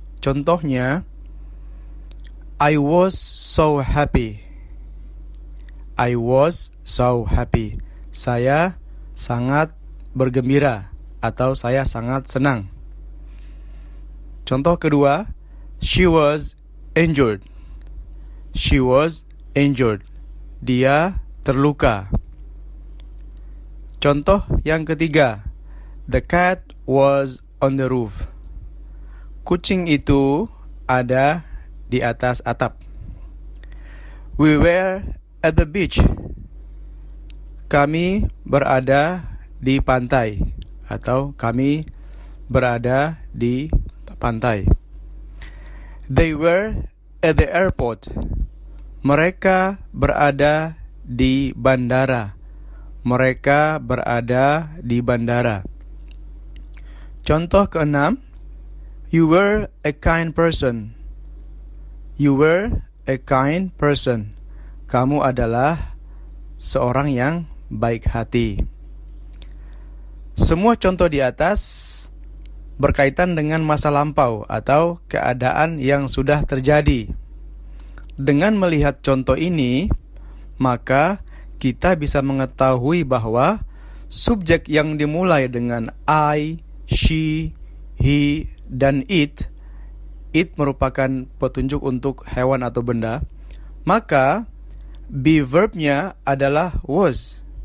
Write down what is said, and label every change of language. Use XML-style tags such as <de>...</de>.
<en>Contohnya, I was so happy. I was so happy.</en> <id>Saya sangat bergembira atau saya sangat senang. Contoh kedua,</id> <en>she was injured. She was injured.</en> <id>Dia terluka. Contoh yang ketiga,</id> <en>the cat was on the roof.</en> <id>Kucing itu ada di atas atap.</id> <en>We were at the beach.</en> <id>Kami berada di pantai atau kami berada di pantai.</id> <en>They were at the airport.</en> <id>Mereka berada di bandara. Mereka berada di bandara. Contoh keenam,</id> <en>you were a kind person. You were a kind person.</en> <id>Kamu adalah seorang yang baik hati. Semua contoh di atas berkaitan dengan masa lampau atau keadaan yang sudah terjadi. Dengan melihat contoh ini, maka kita bisa mengetahui bahwa subjek yang dimulai dengan I, she, he, dan it merupakan petunjuk untuk hewan atau benda, maka be verbnya adalah was.</id>